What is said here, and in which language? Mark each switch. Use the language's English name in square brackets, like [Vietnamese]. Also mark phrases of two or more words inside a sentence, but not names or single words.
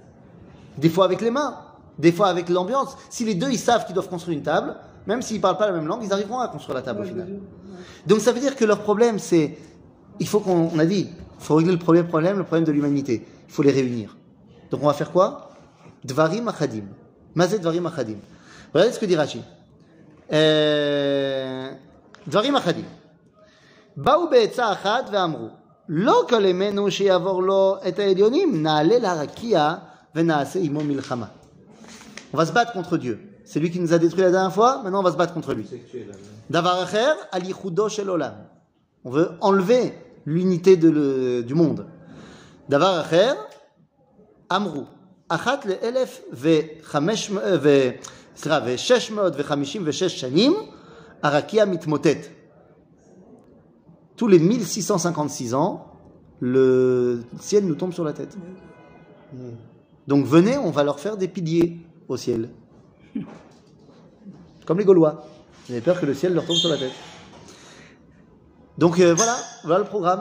[French] Des fois avec les mains, des fois avec l'ambiance. Si les deux ils savent qu'ils doivent construire une table, même s'ils parlent pas la même langue, ils arriveront à construire la table au final. Donc ça veut dire que leur problème c'est, il faut il faut régler le problème de l'humanité. Il faut les réunir. Donc on va faire quoi? [Hebrew] דברים אחדים. מה זה דברים אחדים. [French] Regardez ce que dit Rashi. [Hebrew] דברים אחדים. באו בעצה אחת ואמרו, לא כל ימינו שיעבור לו את העליונים, נעלה לרקיע ונעשה עמו מלחמה. [French] On va se battre contre Dieu. C'est lui qui nous a détruit la dernière fois, maintenant on va se battre contre lui. [Hebrew] דבר אחר, על ייחודו של עולם. [French] On veut enlever l'unité du monde. [Hebrew] דבר אחר, אמרו, אחת ו-656 שנים, הרקיע מתמוטט. [French] Tous les 1656 ans, le ciel nous tombe sur la tête. Donc venez, on va leur faire des piliers au ciel. Comme les Gaulois. Ils avaient peur que le ciel leur tombe sur la tête. Donc voilà le programme.